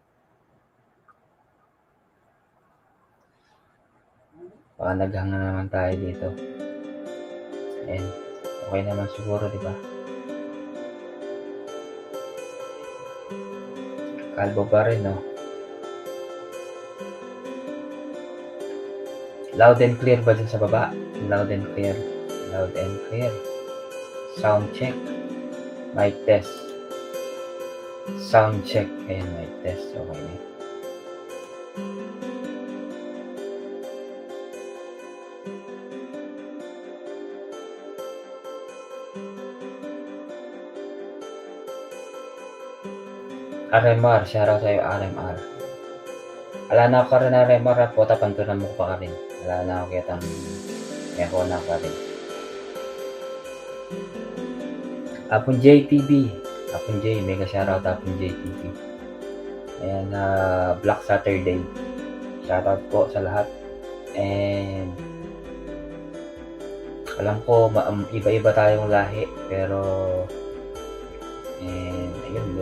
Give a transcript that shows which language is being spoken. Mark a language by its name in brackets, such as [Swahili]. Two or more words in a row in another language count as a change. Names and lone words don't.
[Filipino] Baka naghanga naman tayo dito. Ayan. Okay naman siguro, di ba? Kalbo pa rin, no? [English] Loud and clear [Filipino] ba dyan sa baba? [English] Loud and clear. Loud and clear. Sound check. Mic test. Sound check. [Filipino] Ayan, [English] mic test. [Filipino] Okay na. RMR, shoutout sa'yo RMR. Ala na ako rin RMR, pota pantunan mo pa ka rin. Ala na ako kitang eko na ka rin. Apon JTV, Apon J, mega shoutout Apon JTV. Ayan, Black Saturday. Shoutout po sa lahat. And alam ko iba-iba tayong lahi, pero ayun.